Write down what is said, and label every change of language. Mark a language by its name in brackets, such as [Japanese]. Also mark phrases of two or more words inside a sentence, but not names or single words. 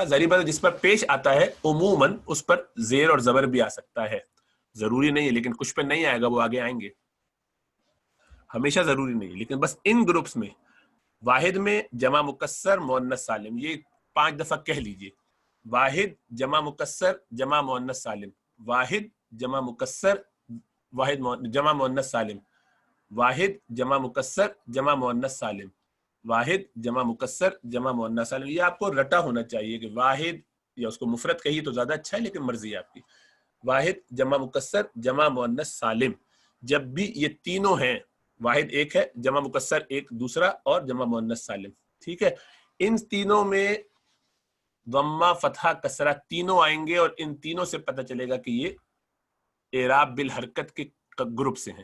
[Urdu] ظاہر بات ہے جس پر پیش آتا ہے عموماً اس پر زیر اور زبر بھی آ سکتا ہے، ضروری نہیں ہے، لیکن کچھ پہ نہیں آئے گا، وہ آگے آئیں گے، ہمیشہ ضروری نہیں ہے. لیکن بس ان گروپس میں، واحد میں جمع مکسر مؤنث سالم، یہ 5 دفعہ کہہ لیجئے، واحد جمع مکسر جمع مؤنث سالم، واحد جمع مکسر واحد جمع مؤنث سالم، واحد جمع مکسر جمع مؤنث سالم، واحد جمع مکسر جمع مؤنث سالم. یہ آپ کو رٹا ہونا چاہیے کہ واحد، یا اس کو مفرد کہیے تو زیادہ اچھا ہے، لیکن مرضی ہے آپ کی. واحد جمع مکسر جمع مؤنث سالم، جب بھی یہ تینوں ہیں، واحد ایک ہے، جمع مکسر ایک دوسرا، اور جمع مؤنث سالم، ٹھیک ہے، ان تینوں میں ضمہ فتحہ کسرہ تینوں آئیں گے، اور ان تینوں سے پتہ چلے گا کہ یہ اعراب بالحرکت کے گروپ سے ہیں.